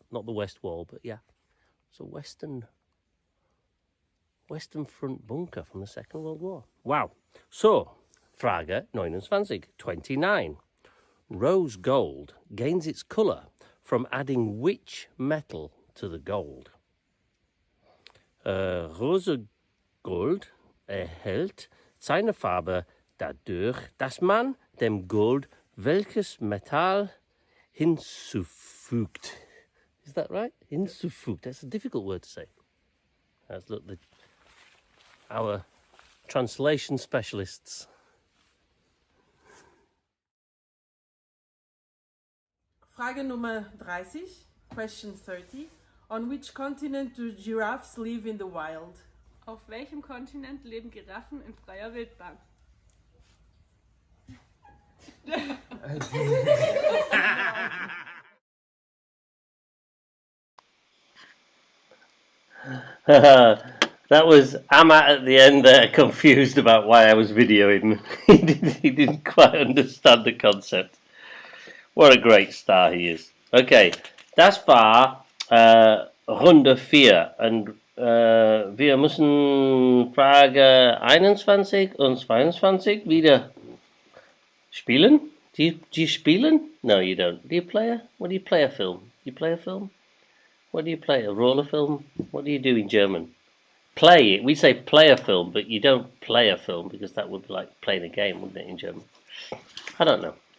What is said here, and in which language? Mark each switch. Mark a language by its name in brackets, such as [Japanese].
[English] Not the West Wall, but yeah. It's a Western Front bunker from the Second World War. Wow. [German] So, Frage 29. [English] Rose gold gains its colour from adding which metal to the gold? [German] Rose Gold erhält seine Farbe dadurch, dass man dem Gold welches Metall hinzufügt. [English] Is that right? Hinzufügt. That's a difficult word to say. Let's look, our translation specialists. [German] Frage Nummer 30, [English] question 30. On which continent do giraffes live in the wild? [German] Auf welchem Kontinent leben Giraffen in freier Wildbahn? [English] That was Amat at the end there, confused about why I was videoing. He didn't quite understand the concept. What a great star he is. [German] Okay, das war Runde 4 und wir müssen Frage 21 und 22 wieder spielen. [English] Do you spielen? No, you don't. Do you play what do you play a film? Do you play a film? What do you play? A roller film? What do you do in German? Play it. We say play a film, but you don't play a film because that would be like playing a game, wouldn't it, in German? I don't know.